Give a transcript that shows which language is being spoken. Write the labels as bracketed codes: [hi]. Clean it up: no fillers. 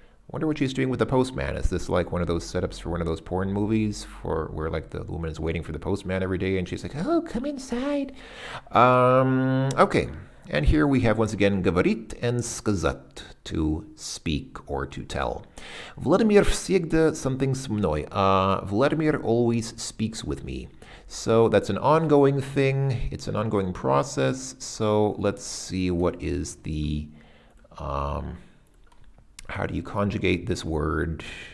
[en] Wonder what she's doing with the postman. Is this like one of those setups for one of those porn movies where like the woman is waiting for the postman every day and she's like, oh, come inside. Okay. And here we have once again говорит and сказать, to speak or to tell. [ru] Vladimir всегда something со мной. [en] Vladimir always speaks with me. So that's an ongoing thing. It's an ongoing process. So let's see what is the... how do you conjugate this word?